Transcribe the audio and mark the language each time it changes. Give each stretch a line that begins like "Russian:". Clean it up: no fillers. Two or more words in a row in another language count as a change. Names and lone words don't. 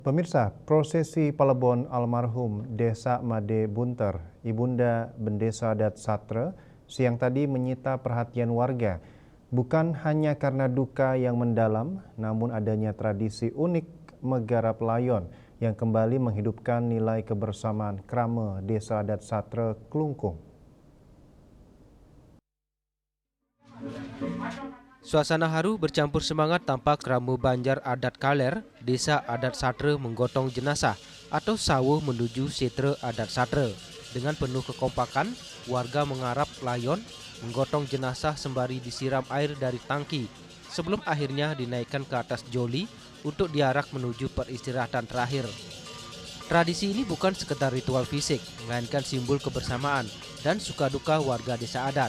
Indonesian: Pemirsa, prosesi Palebon almarhum Desa Made Bunter, Ibunda Bendesa Adat Satre, siang tadi menyita perhatian warga. Bukan hanya karena duka yang mendalam, namun adanya tradisi unik menggarap layon yang kembali menghidupkan nilai kebersamaan Krame Desa Adat Satre Klungkung. Suasana haru bercampur semangat tampak Krame Banjar Adat Kaler, Desa Adat Satre menggotong jenazah atau sawuh menuju setre Adat Satre. Dengan penuh kekompakan, warga mengarap layon, menggotong jenazah sembari disiram air dari tangki sebelum akhirnya dinaikkan ke atas joli untuk diarak menuju peristirahatan terakhir. Tradisi ini bukan sekedar ritual fisik, melainkan simbol kebersamaan dan suka-duka warga desa adat.